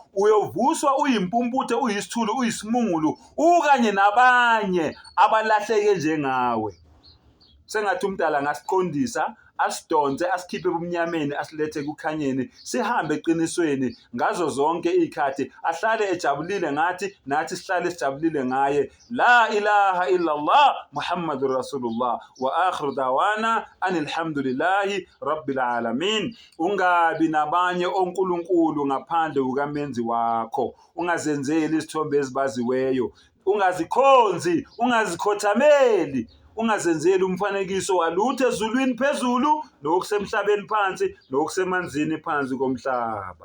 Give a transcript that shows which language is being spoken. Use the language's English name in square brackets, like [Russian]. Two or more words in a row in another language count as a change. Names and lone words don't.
[Zulu] Uyovuswa uyimpumputhe, uyisithulu, uyisimungulu, ukanye nabanye abalahleke njengawe. Sengathi umdala ngasiqondisa, asidonse, asikhiphe ebumnyameni, asilethe kukhanyeni, sihambe eqinisweni ngazo zonke izikhathi, ahlale ejabulile ngathi, nathi sihlale sijabulile ngaye. [Arabic] لا إله إلا الله محمد رسول الله وآخر دعوانا أن الحمد لله رب العالمين. [Zulu] Ungabi nabanye onkulunkulu ngaphandle kukamenzi wakho. Ungazenzeli izithombe ezibaziweyo, ungazikhonzi, ungazikhothameli, ungazenzeli umfanekiso walutho ezulwini phezulu nokusemhlabeni phansi nokusemanzini phansi komhlaba.